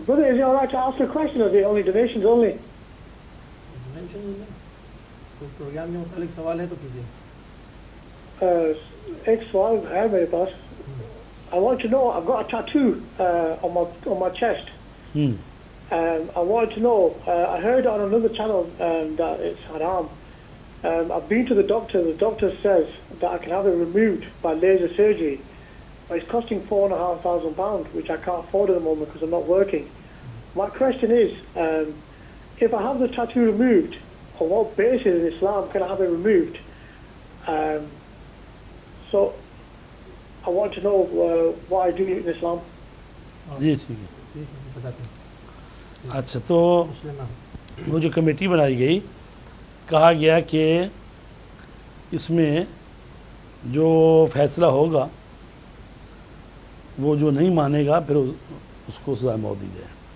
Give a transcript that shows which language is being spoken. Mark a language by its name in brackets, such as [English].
[English] Brother, is it all right to ask a question, or is it only donations only? [Urdu] کوئی programme کے متعلق سوال ہے تو کیجیے۔ ایک سوال ہے میرے پاس۔ [English] I want to know, I've got a tattoo on my chest. I want to know, I heard on another channel that it's haram. I've been to the doctor says that I can have it removed by laser surgery. But it's costing £4,500, which I can't afford at the moment because I'm not working. My question is, if I have the tattoo removed, on what basis in Islam can I have it removed? So I want to know what I do in Islam. [Urdu] جی ٹھیک ہے۔ اچھا تو وہ جو committee بنائی گئی، کہا گیا کہ اس میں جو فیصلہ ہوگا وہ جو نہیں مانے گا پھر اس کو سزا موت دی جائے۔